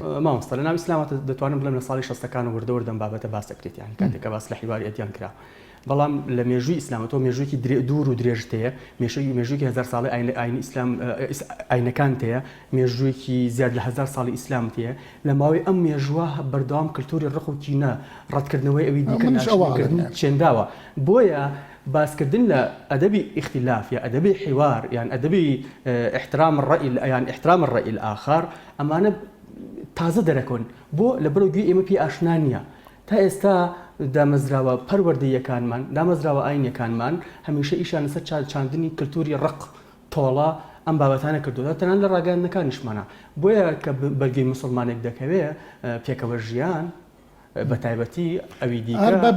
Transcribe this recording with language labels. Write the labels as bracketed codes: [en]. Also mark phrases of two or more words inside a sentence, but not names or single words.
[ckb] مامۆستا لە ناو ئیسلامەوە دەتوانم بڵێم لە ساڵی 60ەکان و وردەوردەم بابەتە باس دەکرێت یعنی کاتێککە باس لە حیواری ئەدیان کرا بەڵام لە مێژووی ئیسلامەوە مێژوویکی دوور و درێژتەیە مێژوویکی 1000 ساڵی ئاینی ئیسلام ئاینەکان تەیە مێژوویکی زیاد لە 1000 ساڵی ئیسلام تەیە لە ماوەی ئەم مێژووە بەردەوام کللتوری ڕق و کینە ڕەتکردنەوەی ئەوی دیکە چێنداوە بۆیە باسکردن لە ئەدەبی اختلاف یا ئەدەبی حیوار یان ئەدەبی [ar] احترام الرأي [ckb] یان [ar] احترام الرأي الآخر [ckb] ئەمانە تازە دەرەکەون بۆ لە بەرەوگوی ئێمە پێی ئاشنا نییە تا ئێستا دامەزراوە پەروەردەیەکانمان دامەزراوە ئاینەکانمان هەمیشە ئیشان لەسەر چاندنی کللتوری ڕق تۆڵە ئەم بابەتانە کردووە تەنان لە ڕاگەاندنەکانیشمانە بۆیە کە بەرگەی موسڵمانێک دەکەوێت پێکەوە ژیان بە تایبەتی ئەوی دیکە